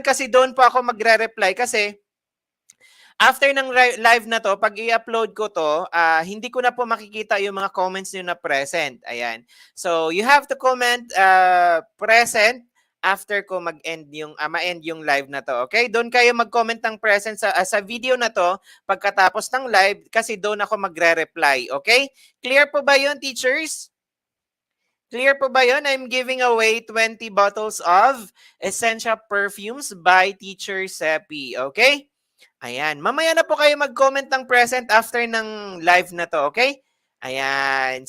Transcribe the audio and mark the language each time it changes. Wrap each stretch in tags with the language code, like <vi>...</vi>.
<tl>Kasi doon po ako magre-reply kasi after ng live na to, pag i-upload ko to, hindi ko na po makikita yung mga comments nyo na present. Ayan.</tl> <en>So, you have to comment present</en> <tl>after ko mag-end yung ma-end yung live na to.</tl> <en>Okay?</en> <tl>Doon kayo mag-comment ng present sa video na to pagkatapos ng live kasi doon ako magre-reply.</tl> <en>Okay?</en> <tl>Clear po ba yun, teachers? Clear po ba yun?</tl> <en>I'm giving away 20 bottles of essential perfumes by Teacher Seppi.</en> <tl>Okay? Ayan. Mamaya na po kayo mag-comment ng present after ng live na to, okay? Ayan.</tl>